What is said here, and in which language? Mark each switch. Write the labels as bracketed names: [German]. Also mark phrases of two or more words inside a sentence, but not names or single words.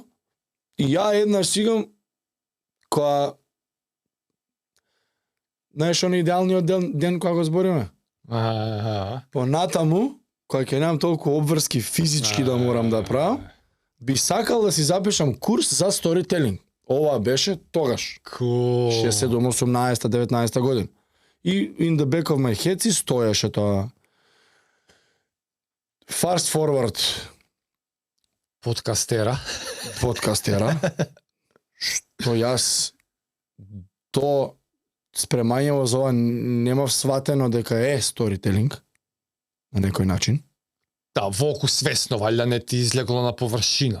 [Macedonian] И ја еднаш сигам, која, знаеш, оној идеалниот ден кога го збориме? Понатаму, кога ќе немам толку обврски физички да морам да правам, би сакал да си запишам курс за сторителинг. Ова беше тогаш. Cool. 18-19 година. И [English] in the back of my head [Macedonian] си стоеше тоа. [English] Fast forward [Macedonian] Подкастера. подкастера, што јас то спремањево за ова немав сватено дека е сторителинг на некој начин. Да, волку свесно, валја не ти излегло на површина.